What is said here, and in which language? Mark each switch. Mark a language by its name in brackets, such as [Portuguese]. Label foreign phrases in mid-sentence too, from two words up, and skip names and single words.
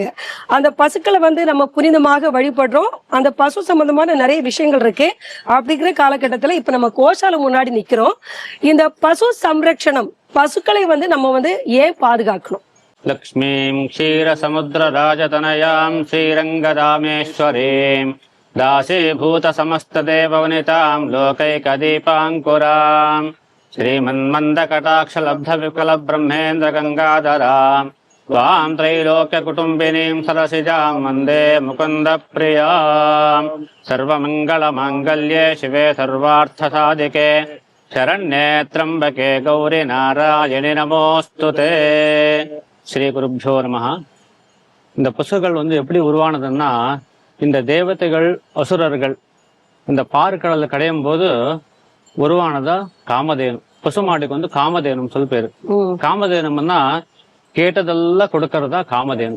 [Tamil] அந்த பசுக்களை நம்ம புனிதமாக வழிபடுறோம். அந்த பசு சம்பந்தமான நிறைய விஷயங்கள் இருக்கு. அப்படிங்கிற காலகட்டத்துல இப்ப நம்ம கோஷால முன்னாடி நிக்கிறோம். இந்த பசு சம்ரக்ஷணம், பசுக்களை நம்ம ஏன் பாதுகாக்கணும்? [Sanskrit] लक्ष्मीं क्षीर समुद्र राजतनयां श्रीरङ्गधामेश्वरीम् दासीभूत समस्त देववनितां लोकैकदीपाङ्कुरां श्रीमन्मन्दकटाक्षलब्ध विकल ब्रह्मेन्द्र गंगाधरां त्वां त्रैलोक्यकुटुम्बिनीं सरसिजां वन्दे मुकुन्दप्रियां सर्वमङ्गलमाङ्गल्ये शिवे सर्वार्थसाधिके शरण्ये त्र्यम्बके गौरी नारायणि नमोऽस्तुते. श्री गुरुभ्यो नमः. [Tamil] இந்த பசுக்கள் எப்படி உருவானதுன்னா, இந்த தேவதைகள் அசுரர்கள் இந்த பாற்கடல்ல கடையும் போது உருவானதா காமதேனு. பசுமாட்டுக்கு காமதேனும் சொல் பேரு. காமதேனும்னா கேட்டதெல்லாம் கொடுக்கறதா காமதேனு.